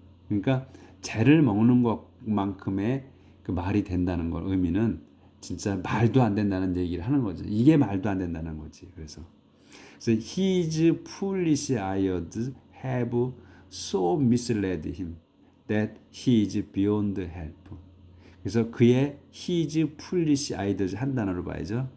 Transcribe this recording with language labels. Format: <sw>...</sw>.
<ko>그러니까 재를 먹는 것만큼의 그 말이 된다는 걸 의미는 진짜 말도 안 된다는 얘기를 하는 거죠. 이게 말도 안 된다는 거지.</ko> <en>그래서 his foolish eyes have so misled him that he is beyond help.</en> <ko>그래서 그의</ko> <en>his foolish eyes</en> <ko>한 단어로 봐야죠.</ko>